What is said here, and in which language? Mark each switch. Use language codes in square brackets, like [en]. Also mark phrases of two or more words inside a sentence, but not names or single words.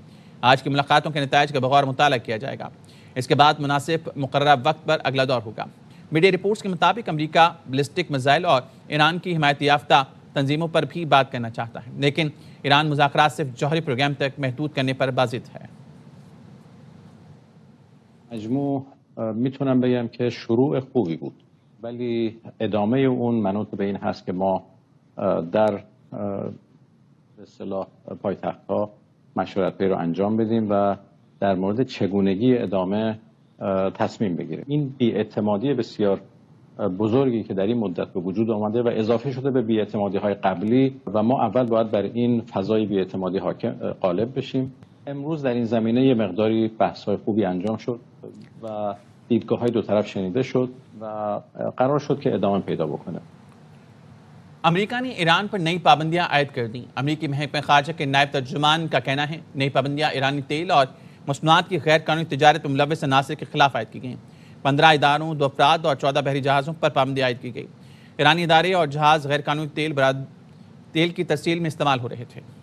[ur] آج کی ملاقاتوں کے نتائج کا بغور مطالعہ کیا جائے گا۔ اس کے بعد مناسب مقرر وقت پر اگلا دور ہوگا. [en] media reports [ur] کے مطابق امریکہ [en] ballistic missile [ur] اور ایران کی حمایت یافتہ تنظیموں پر بھی بات کرنا چاہتا ہے، لیکن ایران مذاکرات صرف جوہری پروگرام تک محدود کرنے پر بضد ہے. [fa] مجموع میتونم بگم که شروع خوبی بود، ولی ادامه اون منوط به این هست که ما در به اصطلاح پایتخت‌ها مشورت‌هایی رو انجام بدیم و در مورد چگونگی ادامه تصمیم بگیریم. این بی‌اعتمادی بسیار بزرگی که در این مدت به وجود آمده و اضافه شده به بی‌اعتمادی‌های قبلی و ما اول باید بر این فضای بی‌اعتمادی غالب بشیم. امروز در این زمینه یه مقداری بحث‌های خوبی انجام شد و دیدگاه‌های دو طرف شنیده شد و قرار شد که ادامه پیدا بکنه. [ur] امریکہ نے ایران پر نئی پابندیاں عائد کر دی. امریکی محکمہ خارجہ کے نائب ترجمان کا کہنا ہے نئی پابندیاں ایرانی تیل اور مصنوعات کی غیر قانونی تجارت میں ملوث عناصر کے خلاف عائد کی گئی. 15 اداروں، 2 افراد اور 14 بحری جہازوں پر پابندی عائد کی گئی. ایرانی ادارے اور جہاز غیر قانونی تیل کی ترسیل میں استعمال ہو رہے تھے.